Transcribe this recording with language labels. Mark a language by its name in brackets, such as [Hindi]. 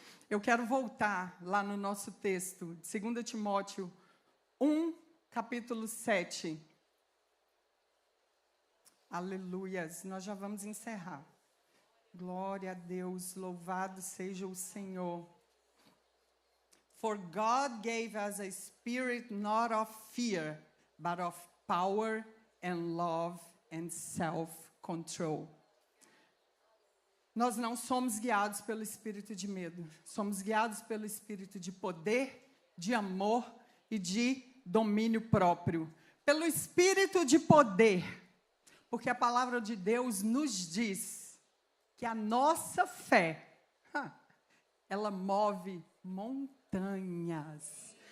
[Portuguese] Eu quero voltar lá no nosso texto, de 2 Timóteo 1, capítulo 7. Aleluias. Nós já vamos encerrar. Glória a Deus, louvado seja o Senhor. [English] For God gave us a spirit not of fear, but of power and love and self-control. [Portuguese] Nós não somos guiados pelo espírito de medo. Somos guiados pelo espírito de poder, de amor e de domínio próprio. Pelo espírito de poder. Porque a palavra de Deus nos diz que a nossa fé, ela move montanhas.